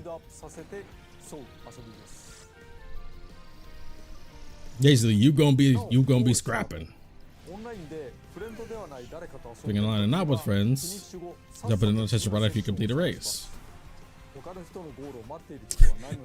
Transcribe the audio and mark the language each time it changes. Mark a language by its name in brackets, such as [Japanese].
[Japanese] ードアップさせて競う遊びです。 [English] Basically, you gonna be scrapping. [Japanese] オンラインでフレンドではない誰かと [English] Being online and not with friends, jump in another session right after you complete a race. [Japanese] 他の人のゴールを待っている必要はないの